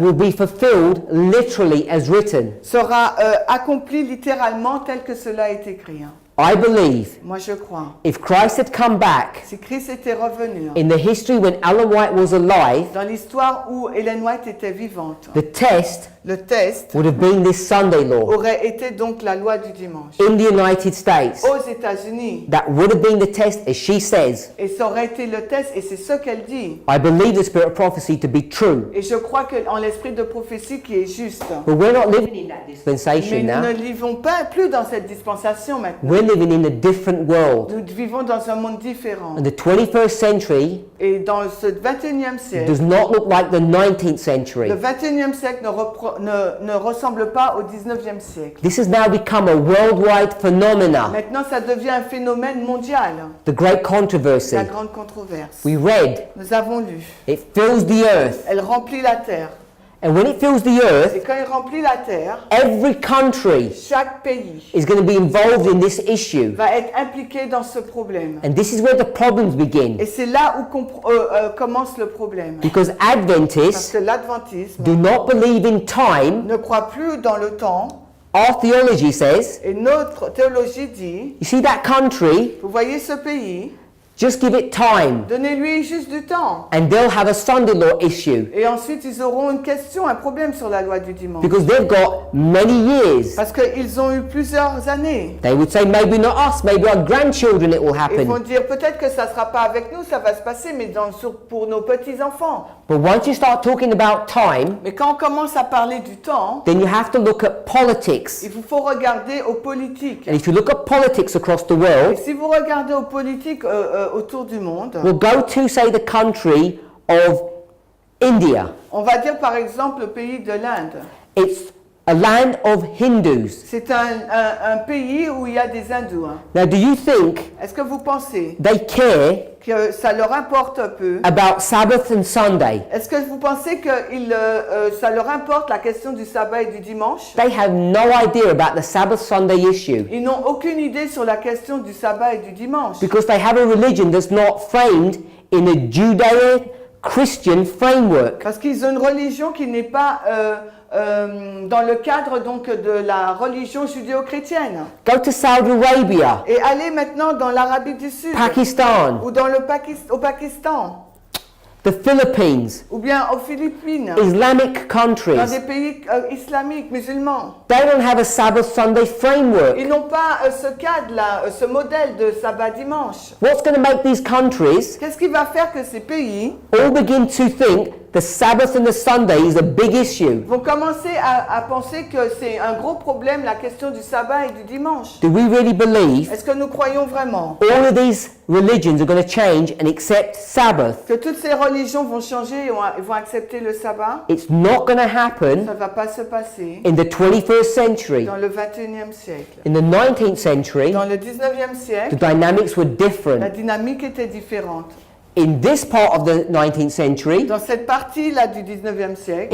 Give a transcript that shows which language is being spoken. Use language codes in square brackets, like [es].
[en] will be fulfilled literally as written? [fr] sera accomplie littéralement tel que cela est écrit. [en] I believe [fr] Moi je crois. [en] if Christ had come back [fr] Si Christ était revenu, [en] in the history when Ellen White was alive, [fr] dans l'histoire où Ellen White était vivante, [en] the test [fr] le test [en] would have been this Sunday law [fr] aurait été donc la loi du dimanche. [en] in the United States. [fr] Aux États-Unis. [en] That would have been the test, as she says. [fr] Et ça aurait été le test, et c'est ce qu'elle dit. [en] I believe the spirit of prophecy to be true. [fr] Et je crois qu'en l'esprit de prophétie qui est juste. [en] But we're not living in that [fr] Mais [en] dispensation [fr] nous ne [en] now. [fr] vivons pas plus dans cette dispensation maintenant. [en] We're living in a different world. [fr] Nous vivons dans un monde différent. [en] And the 21st century [fr] Et dans ce 21e siècle, [en] does not look like the 19th century. [fr] le 21e siècle ne ressemble pas au 19e siècle. [en] This has now become a worldwide phenomena. [fr] Maintenant, ça devient un phénomène mondial, [en] The great controversy. [fr] la grande controverse. [en] We read, [fr] Nous avons lu. [en] it fills the earth. [fr] Elle remplit la terre. [en] And when it fills the earth, [fr] Et quand il remplit la terre, [en] every country [fr] chaque pays [en] is going to be involved in this issue. [fr] va être impliqué dans ce problème. [en] And this is where the problems begin. [fr] Et c'est là où commence le problème. [en] Because [fr] Parce [en] Adventists [fr] que l'adventisme [en] do not believe in time. [fr] ne croit plus dans le temps. [en] Our theology says, [fr] Et notre théologie dit, [en] you see that country, [fr] vous voyez ce pays, [en] just give it time. [fr] donnez-lui juste du temps. [en] And they'll have a Sunday law issue. [fr] Et ensuite, ils auront une question, un problème sur la loi du dimanche. [en] Because they've got many years. [fr] Parce qu'ils ont eu plusieurs années. [en] They would say, maybe not us, maybe our grandchildren it will [fr] Ils vont [en] happen. [fr] dire, peut-être que ça ne sera pas avec nous, ça va se passer, mais pour nos petits-enfants. [en] But once you start talking about time, [fr] Mais quand on commence à parler du temps, [en] then you have to look at politics. [fr] il vous faut regarder aux politiques. [en] And if you look at politics across the [fr] Et [en] world, [fr] si vous regardez aux politiques autour du monde, [en] we'll go to, say, the country of India. [fr] on va dire par exemple le pays de l'Inde. [en] It's a land of Hindus. [fr] C'est un pays où il y a des hindous. Hein. [en] Now, do you think [fr] Est-ce que vous pensez [en] they care [fr] que ça leur importe un peu? [en] about Sabbath and Sunday? [fr] Est-ce que vous pensez que ça leur importe la question du sabbat et du dimanche? [en] They have no idea about the Sabbath Sunday issue [fr] Ils n'ont aucune idée sur la question du sabbat et du dimanche. [en] because they have a religion that's not framed in a Judeo-Christian framework. [fr] Parce qu'ils ont une religion qui n'est pas dans le cadre donc de la religion judéo-chrétienne. [en] Go to Saudi Arabia, [fr] Et allez maintenant dans l'Arabie du Sud [en] Pakistan, [fr] ou dans au Pakistan [en] the Philippines, [fr] ou bien aux Philippines, [en] Islamic [fr] dans [en] countries. [fr] des pays islamiques, musulmans. [en] They don't have a Sabbath Sunday framework. [fr] Ils n'ont pas ce cadre-là, ce modèle de sabbat dimanche. [en] What's going to make these countries [fr] Qu'est-ce qui va faire que ces pays [en] all begin to think the Sabbath and the Sunday is a big issue? [fr] vont commencer à penser que c'est un gros problème, la question du sabbat et du dimanche? [en] Do we really believe [fr] Est-ce que nous croyons vraiment [en] all of these religions are going to change and accept Sabbath? [fr] que toutes ces religions vont changer et vont accepter le sabbat? [en] It's not going to [fr] Ça [en] happen [fr] ne va pas se passer [en] in the 21st century. [fr] dans le 21e siècle. [en] In the 19th century, [fr] Dans le 19e [en] the [fr] siècle, [en] dynamics were [fr] la [en] different. [fr] dynamique était différente. [en] In this part of the 19th century, [fr] Dans cette partie-là du 19e siècle,